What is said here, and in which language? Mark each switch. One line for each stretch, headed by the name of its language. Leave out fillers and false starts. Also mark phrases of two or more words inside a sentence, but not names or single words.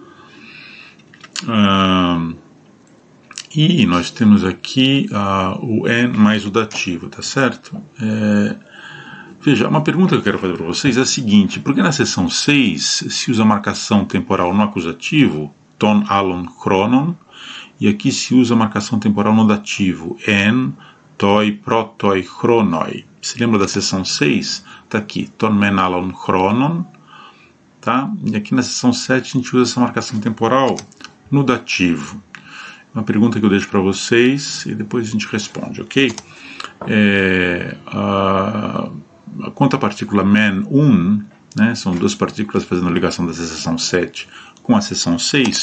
Portuguese: E nós temos aqui o en mais o dativo, tá certo? Veja, uma pergunta que eu quero fazer para vocês é a seguinte: por que na seção 6 se usa marcação temporal no acusativo,
Greek: τὸν ἄλλον χρόνον,
Portuguese: e aqui se usa marcação temporal no dativo,
Greek: ἐν τῷ πρώτῳ χρόνῳ?
Portuguese: Se lembra da seção 6? Está aqui,
Greek: τὸν μὲν ἄλλον χρόνον,
Portuguese: tá? E aqui na seção 7 a gente usa essa marcação temporal no dativo. Uma pergunta que eu deixo para vocês e depois a gente responde, ok? Quanto à partícula
Greek: μὲν οὖν,
Portuguese: né? São duas partículas fazendo a ligação da seção 7 com a seção 6.